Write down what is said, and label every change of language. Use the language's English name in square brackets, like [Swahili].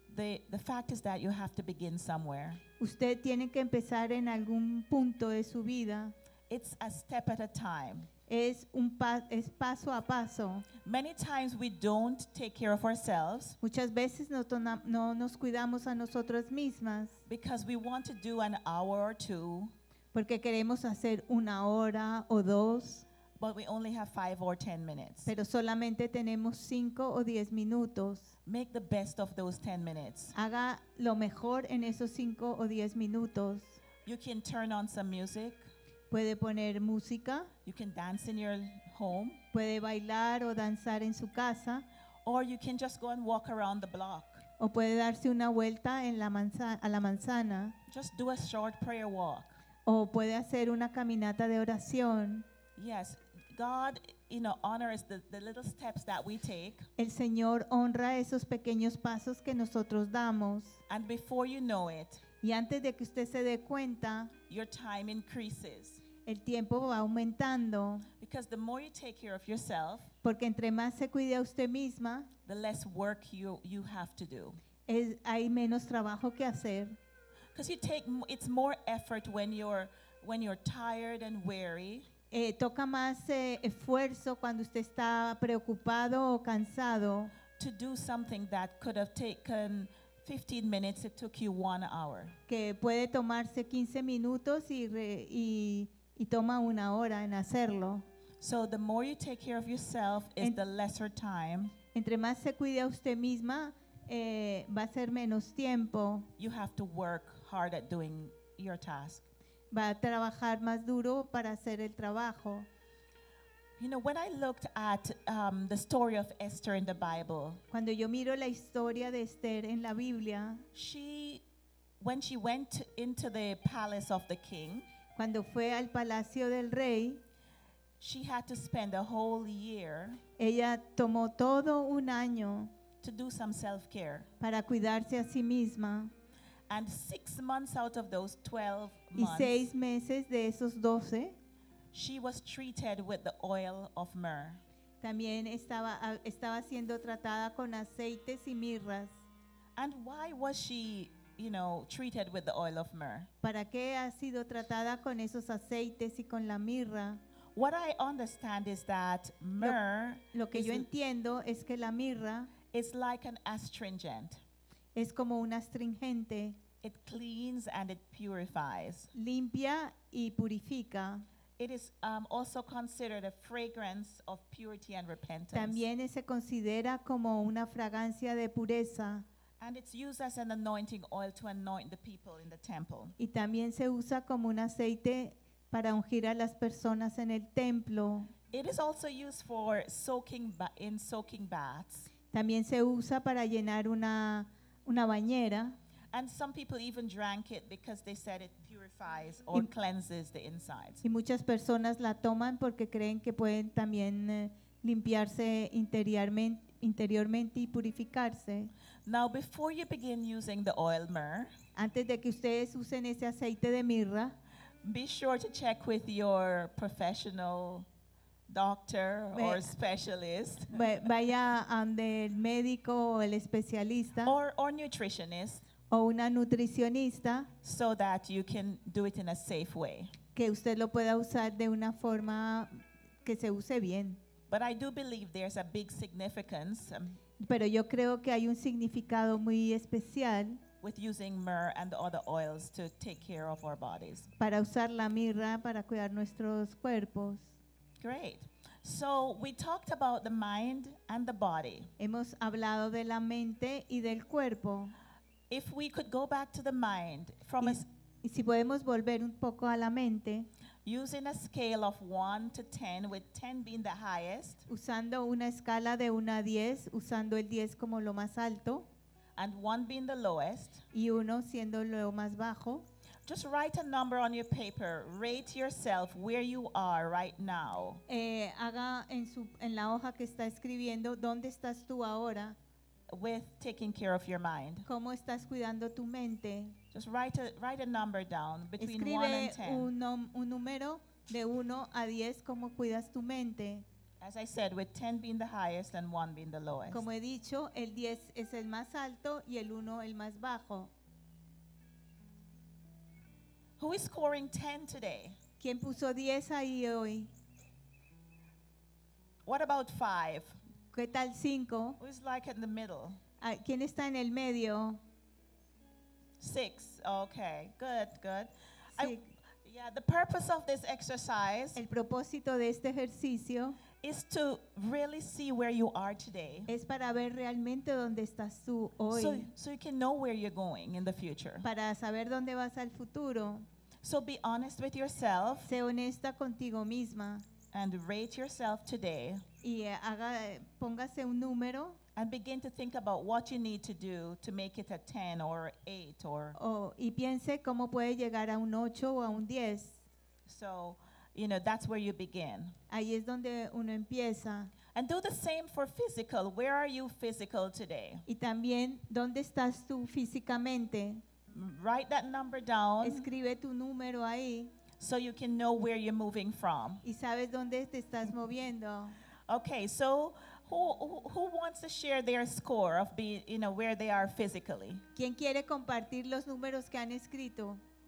[English] The fact is that you have to begin somewhere. [Spanish] Usted tiene que empezar en algún punto de su vida. [English] It's a step at a time. [Spanish] Es paso a paso. [English] Many times we don't take care of ourselves. [Spanish] Muchas veces no nos cuidamos a nosotras mismas. [English] Because we want to do an hour or two. [Spanish] Porque queremos hacer una hora o dos. [English] But we only have 5 or 10 minutes. [Spanish] Pero solamente tenemos 5 o 10 minutos. [English] Make the best of those 10 minutes. [Spanish] Haga lo mejor en esos 5 o 10 minutos. [English] You can turn on some music. [Spanish] Puede poner música. [English] You can dance in your home. [Spanish] Puede bailar o danzar en su casa. [English] Or you can just go and walk around the block. [Spanish] O puede darse una vuelta en la a la manzana. [English] Just do a short prayer walk. [Spanish] O puede hacer una caminata de oración. [English] Yes, God, you know, honors the little steps that we take. [Spanish] El Señor honra esos pequeños pasos que nosotros damos. [English] And before you know it, [Spanish] y antes de que usted se dé cuenta, [English] your time increases. [Spanish] El tiempo va aumentando. [English] Because the more you take care of yourself, [Spanish] porque entre más se cuide a usted misma, [English] the less work you have to do. [Spanish] Hay menos trabajo que hacer. [English] Because you take it's more effort when you're tired and weary. [Spanish] Toca más esfuerzo cuando usted está preocupado o cansado. [English] To do something that could have taken 15 minutes, it took you 1 hour. [Spanish] Que puede tomarse 15 minutos y toma una hora en hacerlo. [English] So the more you take care of yourself is the lesser time. [Spanish] Entre más se cuide a usted misma, va a ser menos tiempo. [English] You have to work hard at doing your task. [Spanish] Va a trabajar más duro para hacer el trabajo. [English] You know, when I looked at the story of Esther in the Bible, [Spanish] cuando yo miro la historia de Esther en la Biblia, [English] when she went into the palace of the king, [Spanish] cuando fue al palacio del rey, [English] she had to spend a whole year, [Spanish] ella tomó todo un año, [English] to do some self-care, [Spanish] para cuidarse a sí misma. [English] And 6 months out of those 12 months, [Spanish] y 6 meses de esos 12, [English] she was treated with the oil of myrrh. [Spanish] También estaba siendo tratada con aceites y mirras. [English] And why was she, you know, treated with the oil of myrrh? [Spanish] ¿Para qué ha sido tratada con esos aceites y con la mirra? [English] What I understand is that myrrh, [Spanish] lo que yo entiendo es que la mirra [English] is like an astringent. [Spanish] Es como un astringente. [English] It cleans and it purifies. [Spanish] Limpia y purifica. [English] It is also considered a fragrance of purity and repentance. [Spanish] También se considera como una fragancia de pureza. [English] And it's used as an anointing oil to anoint the people in the temple. [Spanish] Y también se usa como un aceite para ungir a las personas en el templo. [English] It is also used for soaking baths. [Spanish] También se usa para llenar una bañera. [English] And some people even drank it because they said it purifies or cleanses the insides. [Spanish] Y muchas personas la toman porque creen que pueden también limpiarse interiormente y purificarse. [English] Now, before you begin using the oil myrrh, [Spanish] antes de que ustedes usen ese aceite de mirra, [English] be sure to check with your professional doctor or specialist. [Spanish] Vaya donde el médico o el especialista. [English] Or nutritionist. [Spanish] O una nutricionista. [English] So that you can do it in a safe way. [Spanish] Que usted lo pueda usar de una forma que se use bien. [English] But I do believe there's a big significance. [Spanish] Pero yo creo que hay un significado muy especial. [English] With using myrrh and other oils to take care of our bodies. [Spanish] Para usar la mirra para cuidar nuestros cuerpos. [English] Great. So we talked about the mind and the body. [Spanish] Hemos hablado de la mente y del cuerpo. [English] If we could go back to the mind from [Spanish] si podemos volver un poco a la mente, [English] using a scale of 1 to 10 with 10 being the highest, [Spanish] usando una escala de 1 a 10, usando el 10 como lo más alto, [English] and 1 being the lowest, [Spanish] y 1 siendo lo más bajo. [English] Just write a number on your paper. Rate yourself where you are right now. [Spanish] Haga en la hoja que está escribiendo, ¿dónde estás tú ahora? [English] With taking care of your mind. [Spanish] ¿Cómo estás cuidando tu mente? [English] Just write a number down between 1 and 10. [Spanish] Escribe un número de 1 a 10, ¿cómo cuidas tu mente? [English] As I said, with 10 being the highest and 1 being the lowest. [Spanish] Como he dicho, el 10 es el más alto y el 1 el más bajo. [English] Who is scoring 10 today? [Spanish] ¿Quién puso 10 ahí hoy? [English] What about 5? [Spanish] ¿Qué tal 5? [English] Who is like in the middle? [Spanish] ¿Quién está en el medio? [English] 6. Okay. Good. Six. Yeah, the purpose of this exercise, [Spanish] el propósito de este ejercicio, [English] is to really see where you are today. [Spanish] Es para ver realmente dónde estás tú hoy. [English] So you can know where you're going in the future. [Spanish] Para saber dónde vas al futuro. [English] So be honest with yourself. [Spanish] Sé honesta contigo misma. [English] And rate yourself today. [Spanish] Y haga, póngase un número. [English] And begin to think about what you need to do to make it a 10 or 8 or. [Spanish] Oh, y piense cómo puede llegar a un 8 o a un 10. [English] So, you know, that's where you begin. [Spanish] Ahí es donde uno empieza. [English] And do the same for physical. Where are you physical today? [Spanish] Y también, ¿dónde estás tú físicamente? [English] Write that number down. [Spanish] Escribe tu número ahí. [English] So you can know where you're moving from. [Spanish] Y sabes dónde te estás moviendo. [English] Okay, so who wants to share their score of being, you know, where they are physically? [Spanish] ¿Quién quiere compartir los números que han escrito?